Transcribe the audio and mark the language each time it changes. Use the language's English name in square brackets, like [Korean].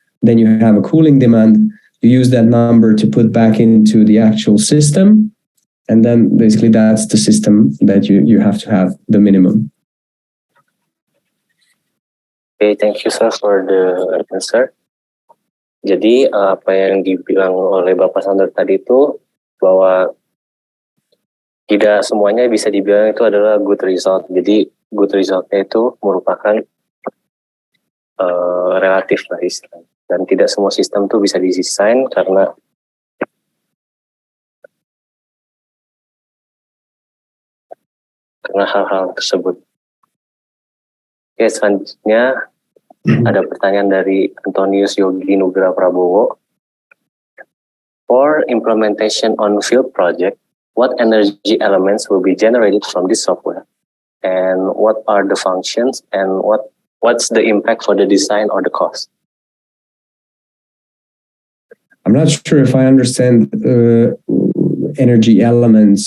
[English] Then you have a cooling demand. You use that number to put back into the actual system. And then basically that's the system that you have to have the minimum. Okay, thank you sir for the answer. [Indonesian] Jadi apa yang dibilang oleh Bapak Sandor tadi itu bahwa tidak semuanya bisa dibilang itu adalah [English] good result. [Indonesian] Jadi good resultnya itu merupakan relatif lah istilahnya. Dan tidak semua sistem itu bisa didesain karena hal-hal tersebut. Oke, selanjutnya ada pertanyaan dari Antonius Yogi Nugra Prabowo. [English] For implementation on field project, what energy elements will be generated from this software? And what are the functions and what's the impact for the design or the cost? I'm not sure if I understand energy elements.